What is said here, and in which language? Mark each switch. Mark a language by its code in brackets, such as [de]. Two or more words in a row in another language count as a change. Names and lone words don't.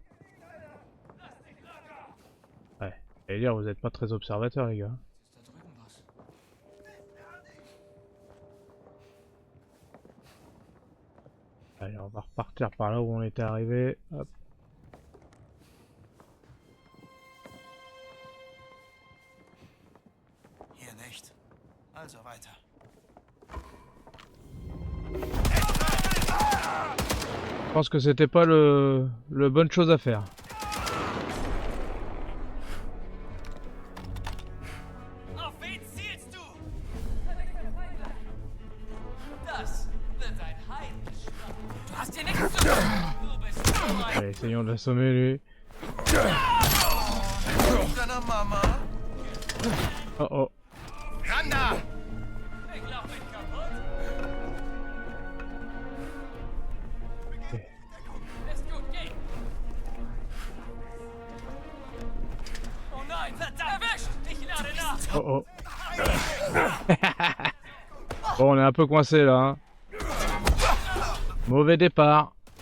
[fr] Ouais. J'allais dire, vous êtes pas très observateurs, les gars. Allez, on va repartir par là où on était arrivé. Hop. [de] Hier nicht. Also weiter. [fr] Je pense que c'était pas le bonne chose à faire. [de] Auf wen zielst du? Das wird ein Heidenschlag. Du hast hier nichts zu tun. Du bist so ein [fr] Allez, essayons de l'assommer, lui. [de] deiner Mama. Oh oh. Randa! Ich glaub, ich kaputt. Ist gut, geh. Oh nein, verdammt! Erwischt! Ich lade nach. Oh oh. [fr] Bon, on est un peu coincé là. Hein. Mauvais départ.